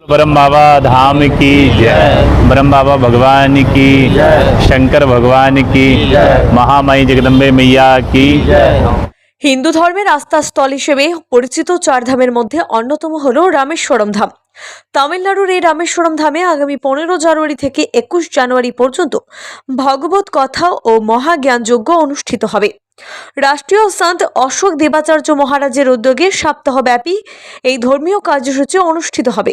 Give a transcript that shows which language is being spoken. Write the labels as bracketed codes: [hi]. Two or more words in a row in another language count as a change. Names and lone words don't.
[hi] ब्रह्म बाबा धाम की जय। ब्रह्म बाबा भगवान की जय। शंकर भगवान की जय। महामाई जगदम्बे मैया की जय। [bn] হিন্দু ধর্মের আস্থাস্থল হিসেবে পরিচিত চার ধামের মধ্যে অন্যতম হলো রামেশ্বরম ধাম। তামিলনাড়ুর এই রামেশ্বরম ধামে আগামী 15 জানুয়ারি থেকে 21 জানুয়ারি পর্যন্ত ভগবত কথা ও মহাজ্ঞানযজ্ঞ অনুষ্ঠিত হবে। রাষ্ট্রীয় সন্ত অশোক দেবাচার্য মহারাজের উদ্যোগে সপ্তাহব্যাপী এই ধর্মীয় কার্যসূচি অনুষ্ঠিত হবে।